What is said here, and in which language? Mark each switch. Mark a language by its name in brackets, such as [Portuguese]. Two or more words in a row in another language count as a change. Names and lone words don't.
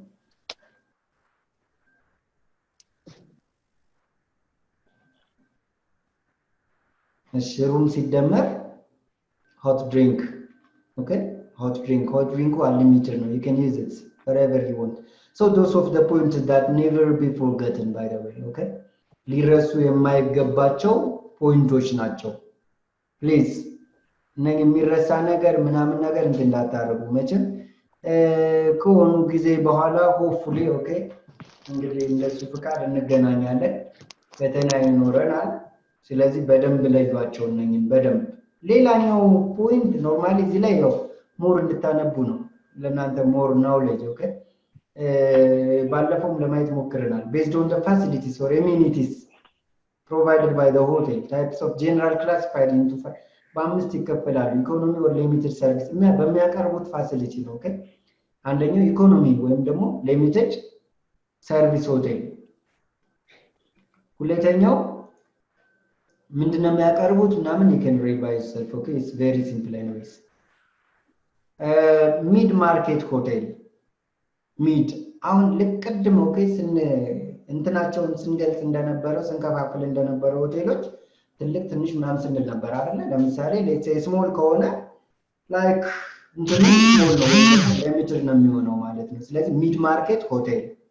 [Amharic] ሩም ሲደመር hot [English] drink okay hot drink unlimited ነው you can use it wherever you want So those of the points that never be forgotten, by the way, okay? [Amharic] ሊረሱ የማይገባቸው ፖይንቶች ናቸው። ፕሊዝ እነዚህ የሚረሳ ነገር ምናምን ነገር እንትን እንዳታረጉ መቼም ከሆኑ ጊዜ በኋላ ሆፕፉሊ ኦኬ እንግዲህ እንደሱ ፍቃድ እንገናኛለን በተለይ ይኖረናል ስለዚህ በደንብ ለዩዋቸው እነኝን በደንብ ሌላኛው ፖይንት ኖርማሊ እዚህ ላይ ነው ሞር እንድታነቡ ነው ለናንተ [English] more knowledge okay [Amharic] ባለፈውም ለማየት ሞክረናል [English] based on the facilities or amenities provided by the hotel types of general classified into [Amharic] በአምስት ይከፈላሉ [English] ኢኮኖሚ or limited service [Amharic] በሚያቀርቡት ፋሲሊቲ ነው ኦኬ አንደኛው ኢኮኖሚ ወይም ደግሞ [English] limited service hotel [Amharic] ሁለተኛው ምንድነው የሚያቀርቡት ምናምን [English] you can read by yourself okay it's very simple anyways mid market hotel mid [Amharic] አሁን ለቀድሞ ኦኬ እንትናቸውን ስንገልጽ እንደነበረው ስንከፋፍል እንደነበረው ሆቴሎች ትልቅ ትንሽ ምናምን ስንል ነበር አይደል ለምሳሌ [English] let's say small [Amharic] ከሆነ ላይክ እንትኑ ስሞል ነው ሊሚትድ ነው የሚሆነው ማለት ነው ስለዚህ [English] mid market hotel